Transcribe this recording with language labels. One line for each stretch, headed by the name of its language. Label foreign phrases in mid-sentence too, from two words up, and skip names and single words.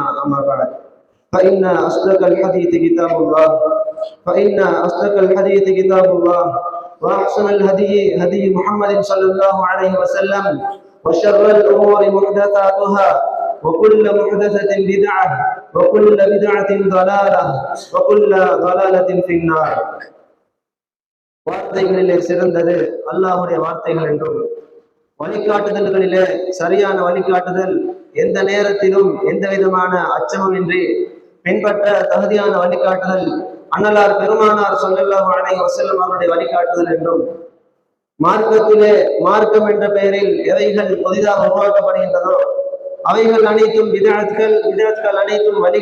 Arabic: أما بعد، فإن أصدق الحديث كتاب الله وأحسن الهدي هدي محمد صلى الله عليه وسلم، وشر الأمور محدثاتها وكل محدثة بدعة وكل بدعة ضلالة وكل ضلالة في النار.
Tamil: வார்த்தைகளிலே சிறந்தது அல்லாஹ்வுடைய வார்த்தைகள் என்றும், வழிகாட்டுதல்களிலே சரியான வழிகாட்டுதல் எந்த நேரத்திலும் எந்த விதமான அச்சமுமின்றி பின்பற்ற தகுதியான வழிகாட்டுதல் அன்னலார் பெருமானார்
Arabic: صلى الله عليه وسلم
Tamil: அவருடைய வழிகாட்டுதல் என்றும், மார்க்கத்திலே மார்க்கம் என்ற பெயரில் எவைகள் புதிதாக உருவாக்கப்படுகின்றதோ அவைகள் அனைத்தும் விதஅத்கள் அனைத்தும்